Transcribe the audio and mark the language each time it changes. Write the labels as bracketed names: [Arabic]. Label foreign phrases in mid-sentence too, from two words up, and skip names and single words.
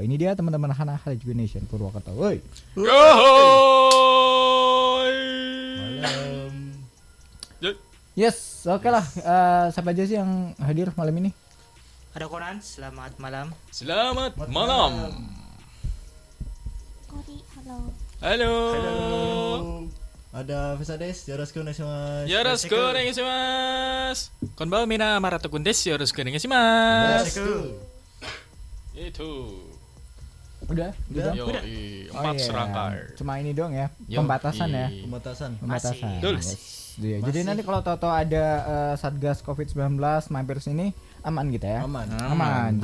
[Indonesian] Ini dia teman-teman Hana Harajuku Nation Purwokerto. Woi. Yes, oke lah. Siapa aja sih yang hadir malam ini? Ada Conan, selamat malam. Selamat malam. Kori, halo. Halo. Ada Vesades, [Japanese] よろしくお願いします. よろしくお願いします。こんばんは皆 Marato くんです. よろしくお願いします. [Indonesian] Itu. Udah. Yo, empat serangkai. Cuma ini doang ya, Yo, pembatasan ya. Pembatasan. Pembatasan. Betul. Yes. Iya. Jadi nanti kalau tahu-tahu ada Satgas Covid-19 mampir sini aman kita ya. Aman.